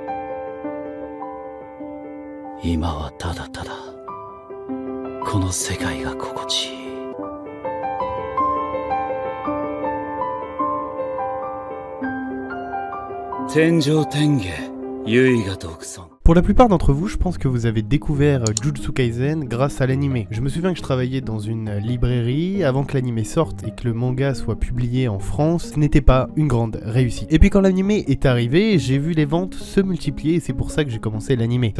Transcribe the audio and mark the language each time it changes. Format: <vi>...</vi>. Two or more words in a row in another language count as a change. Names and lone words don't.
<ja>今はただただこの世界が心地いい。天上天下、唯我独尊。</ja> <fr>Pour la plupart d'entre vous, je pense que vous avez découvert Jujutsu Kaisen grâce à l'animé. Je me souviens que je travaillais dans une librairie avant que l'animé sorte et que le manga soit publié en France. Ce n'était pas une grande réussite. Et puis quand l'animé est arrivé, j'ai vu les ventes se multiplier et c'est pour ça que j'ai commencé l'animé.</fr>